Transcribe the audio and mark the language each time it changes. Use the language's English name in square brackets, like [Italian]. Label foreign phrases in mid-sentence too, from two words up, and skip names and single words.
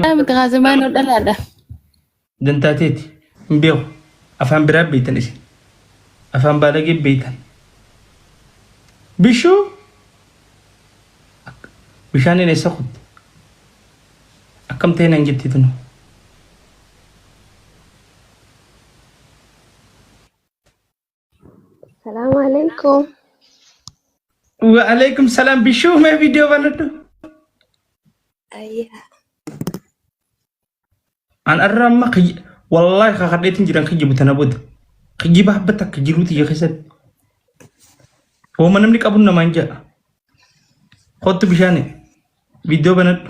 [Oromo] Miti haa zamaanoo dhalaadha. Dantaateeti. Hin beeku. Afaan biraa beeytan isin. Afaan baadagee beeytan. Bishuu. Bishaan eessa kutte? Akkam ta'e nan jetti tunu. [Arabic] السلام عليكم. وعليكم السلام. [Oromo] Bishuu mee viidiyoo banadhu. Ayya. An arrama wallahi kakadheetin jiran kijibu tana booda. Kijiba habbata akka jiruuti yaa keessatti. Hooma namni qabuun namaan ja'a. Kottu bishaani. Viidiyoo banadhu.